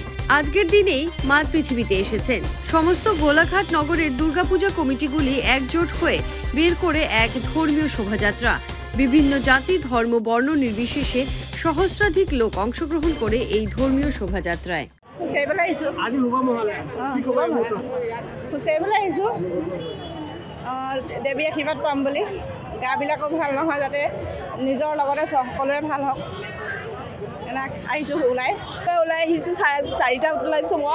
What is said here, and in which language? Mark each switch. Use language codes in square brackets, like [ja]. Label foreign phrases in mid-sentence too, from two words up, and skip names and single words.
[bn] আজকের দিনেই মা পৃথিবীতে এসেছেন। সমস্ত গোলাঘাট নগরের দুর্গাপূজা কমিটিগুলি একজোট হয়ে বের করে এক ধর্মীয় শোভাযাত্রা। বিভিন্ন জাতি ধর্ম বর্ণ নির্বিশেষে সহস্রাধিক লোক অংশগ্রহণ করে এই ধর্মীয় শোভাযাত্রায়। [as] দেৱী আশীৰ্বাদ পাম বুলি গাবিলাকো ভাল নহয়, যাতে নিজৰ লগতে সকলোৰে ভাল হওক। আহিছোঁ ওলাই আহিছোঁ 4:30 ওলাইছোঁ মই।